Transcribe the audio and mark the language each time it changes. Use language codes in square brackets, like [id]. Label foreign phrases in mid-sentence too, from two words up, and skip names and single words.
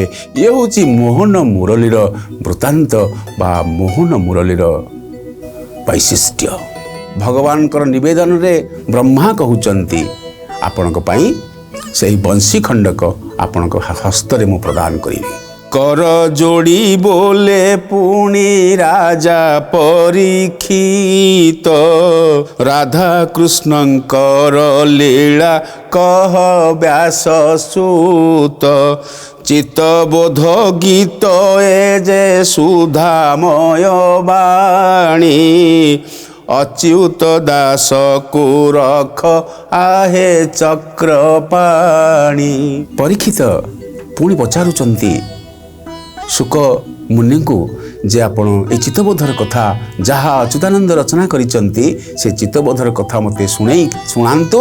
[or] ଇଏ ହେଉଛି ମୋହନ ମୁରଳୀର ବୃତ୍ତାନ୍ତ ବା ମୋହନ ମୁରଳୀର ବୈଶିଷ୍ଟ୍ୟ। ଭଗବାନଙ୍କର ନିବେଦନରେ ବ୍ରହ୍ମା କହୁଛନ୍ତି ଆପଣଙ୍କ ପାଇଁ ସେହି ବଂଶୀ ଖଣ୍ଡକ ଆପଣଙ୍କ ହସ୍ତରେ ମୁଁ ପ୍ରଦାନ କରିବି। କର ଯୋଡ଼ି ବୋଲେ ପୁଣି ରାଜା ପରୀକ୍ଷିତ ରାଧା କୃଷ୍ଣଙ୍କର ଲୀଳା କହ ବ୍ୟାସ ସୂତ ଚିତ୍ତବୋଧ ଗୀତ ଏ ଯେ ସୁଧାମୟ ବାଣୀ ଅଚ୍ୟୁତ ଦାସକୁ ରଖ ଆହେ ଚକ୍ରପାଣି। ପରୀକ୍ଷିତ ପୁଣି ପଚାରୁଛନ୍ତି ଶୁକ ମୁନିଙ୍କୁ ଯେ ଆପଣ এই ଚିତ୍ତବୋଧର କଥା ଯାହା ଅଚ୍ୟୁତାନନ୍ଦ ରଚନା କରିଛନ୍ତି ସେ ଚିତ୍ତବୋଧର କଥା ମୋତେ ଶୁଣାନ୍ତୁ।